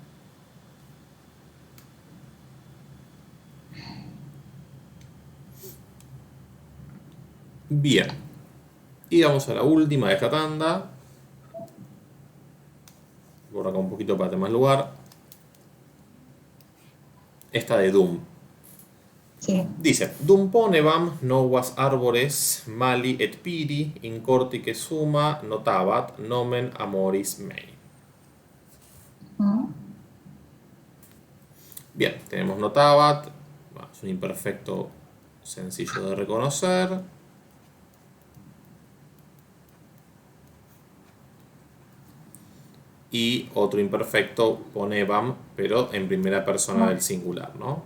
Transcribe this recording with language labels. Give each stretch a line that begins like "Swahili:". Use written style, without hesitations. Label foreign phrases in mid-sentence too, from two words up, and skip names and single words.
Spanish: Bien. Y vamos a la última de esta tanda. Borro acá un poquito para tener más lugar. Esta de Doom. sí. Dice,
Latin: Dum ponevam novas arbores mali et piri in cortice summa notabat nomen amoris mei.
Spanish: Ujú. Bien, tenemos notabat, es un imperfecto sencillo de reconocer. Y otro imperfecto ponevam, pero en primera persona del singular, ¿no?